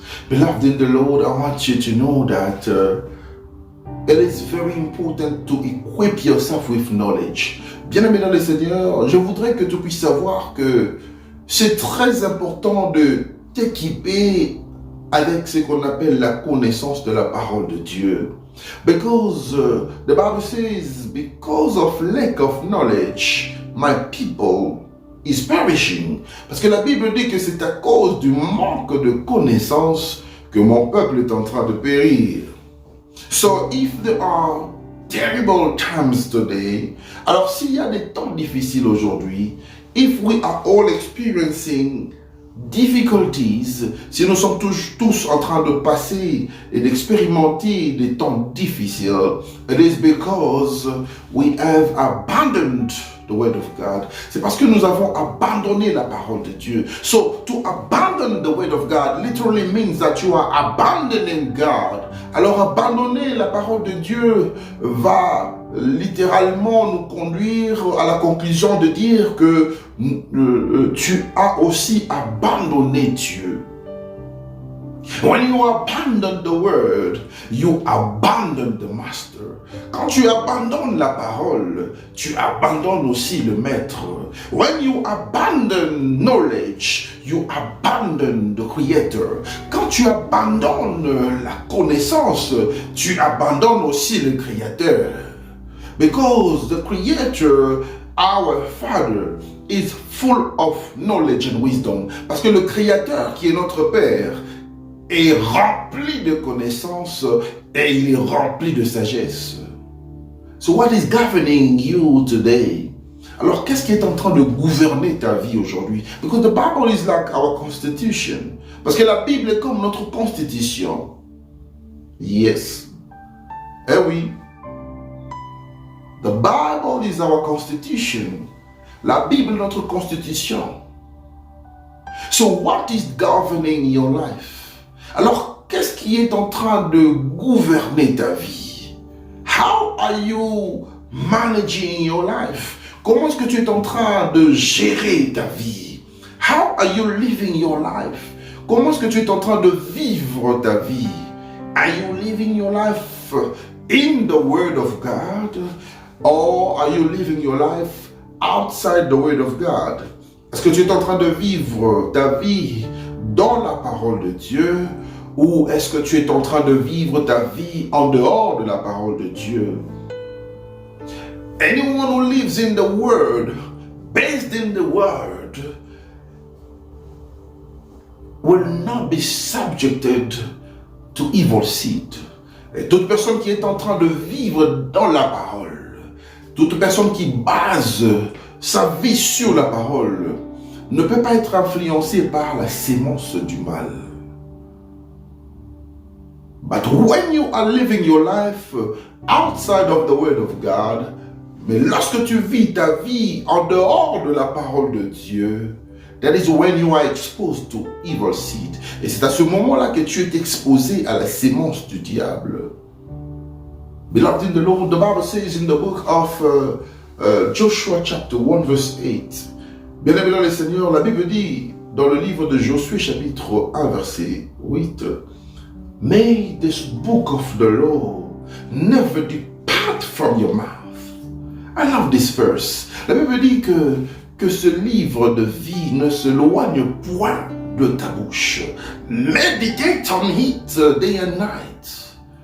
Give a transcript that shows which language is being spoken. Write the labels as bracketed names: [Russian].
[English] Beloved in the Lord, I want you to know that it is very important to equip yourself with knowledge. [French] Bien-aimé dans le Seigneur, je voudrais que tu puisses savoir que c'est très important de t'équiper avec ce qu'on appelle la connaissance de la parole de Dieu. [English] Because the Bible says, because of lack of knowledge, my people is perishing. [French] Parce que la Bible dit que c'est à cause du manque de connaissance que mon peuple est en train de périr. [English] So if there are terrible times today, [French] alors s'il y a des temps difficiles aujourd'hui, [English] if we are all experiencing difficulties, [French] si nous sommes tous en train de passer et d'expérimenter des temps difficiles, [English] it is because we have abandoned the word of God. [French] C'est parce que nous avons abandonné la parole de Dieu. [English] So to abandon the word of God literally means that you are abandoning God. [French] Alors abandonner la parole de Dieu va littéralement nous conduire à la conclusion de dire que tu as aussi abandonné Dieu. [English] When you abandon the word, you abandon the master. [French] Quand tu abandonnes la parole, tu abandonnes aussi le maître. [English] When you abandon knowledge, you abandon the creator. [French] Quand tu abandonnes la connaissance, tu abandonnes aussi le créateur. [English] Because the creator, our father, is full of knowledge and wisdom. [French] Parce que le créateur qui est notre père est rempli de connaissances et il est rempli de sagesse. [English] So what is governing you today? [French] Alors, qu'est-ce qui est en train de gouverner ta vie aujourd'hui? [English] Because the Bible is like our constitution. [French] Parce que la Bible est comme notre constitution. Yes. Eh oui. [English] The Bible is our constitution. [French] La Bible est notre constitution. So what is governing your life? Alors, qu'est-ce qui est en train de gouverner ta vie? [English] How are you managing your life? [French] Comment est-ce que tu es en train de gérer ta vie? [English] How are you living your life? [French] Comment est-ce que tu es en train de vivre ta vie? [English] Are you living your life in the Word of God? Or are you living your life outside the Word of God? [French] Est-ce que tu es en train de vivre ta vie dans la parole de Dieu? Ou est-ce que tu es en train de vivre ta vie en dehors de la parole de Dieu? [English] Anyone who lives in the Word, based in the Word, will not be subjected to evil seed. [French] Et toute personne qui est en train de vivre dans la parole, toute personne qui base sa vie sur la parole, ne peut pas être influencée par la sémence du mal. [English] But when you are living your life outside of the Word of God, [French] mais lorsque tu vis ta vie en dehors de la parole de Dieu, [English] that is when you are exposed to evil seed. [French] Et c'est à ce moment-là que tu es exposé à la sémence du diable. [English] Beloved in the Lord, the Bible says in the book of Joshua chapter 1 verse 8. [French] Bien-aimé dans le Seigneur, la Bible dit dans le livre de Josué chapitre 1 verset 8. [English] May this book of the law never depart from your mouth. I love this verse. [French] La Bible dit que ce livre de vie ne se loigne point de ta bouche. [English] Meditate on it day and night.